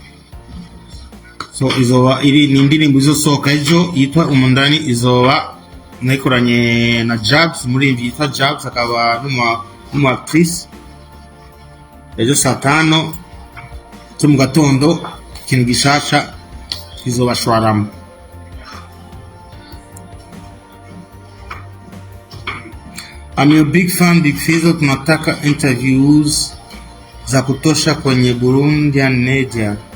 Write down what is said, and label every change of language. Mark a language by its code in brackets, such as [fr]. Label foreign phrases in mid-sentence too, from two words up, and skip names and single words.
[rn] So izoba iri ni indirimbo izosohoka ejo yitwa Umondani, izoba nayikoranye na Jabs muri yitwa Jabs, akaba n'umu actrice. Ejo saa 5 cyo mu gatondo ikintu gishasha kizobashwaramo. [en] I'm a big fan [sw] Big Fizzo, tunataka interviews za kutosha kwenye [en] Burundian media.